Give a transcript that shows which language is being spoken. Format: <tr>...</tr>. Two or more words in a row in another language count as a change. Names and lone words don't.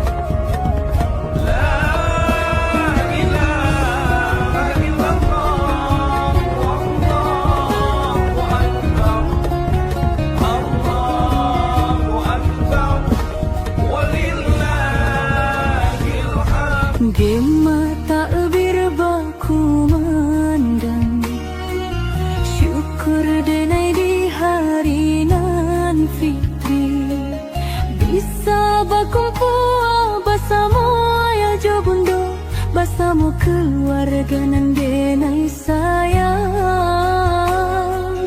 <ar>لا إله إلا الله والله أكبر الله أكبر ولله الحمد.</ar> <min>Di mata berbaku mandang, syukur denai di hari nan fitri. Bisa berkumpul bersama ayah jo bundo, bersama keluarga nan denai sayang.</min>